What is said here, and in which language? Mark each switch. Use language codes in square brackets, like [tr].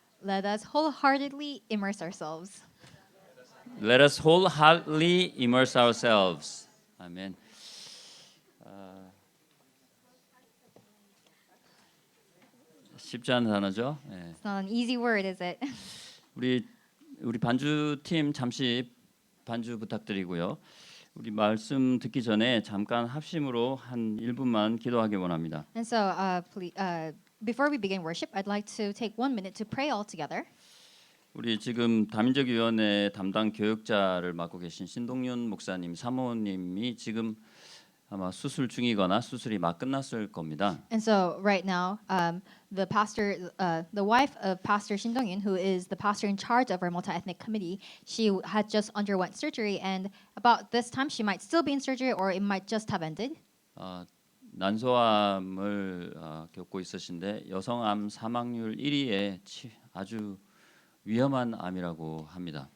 [en] Let us wholeheartedly immerse ourselves. Let us wholeheartedly immerse ourselves. 아멘. [ko] 쉽지 않은 단어죠. 예. [en] It's not an easy word, is it? [ko] 우리 반주 팀 잠시 반주 부탁드리고요. 우리 말씀 듣기 전에 잠깐 합심으로 한 1분만 기도하기 원합니다. [en] And so, before we begin worship, I'd like to take 1 minute to pray all together. [ko] 우리 지금 다민족위원회 담당 교육자를 맡고 계신 신동윤 목사님 사모님이 지금 아마 수술 중이거나 수술이 막 끝났을 겁니다. [en] And so, right now, the wife of Pastor Shin Dong-yun, who is the pastor in charge of our multi-ethnic committee, she had just underwent surgery, and about this time, she might still be in surgery, or it might just have ended. [ko] 난소암을 겪고 있으신데 여성암 사망률 1위에 아주 위험한 암이라고 합니다.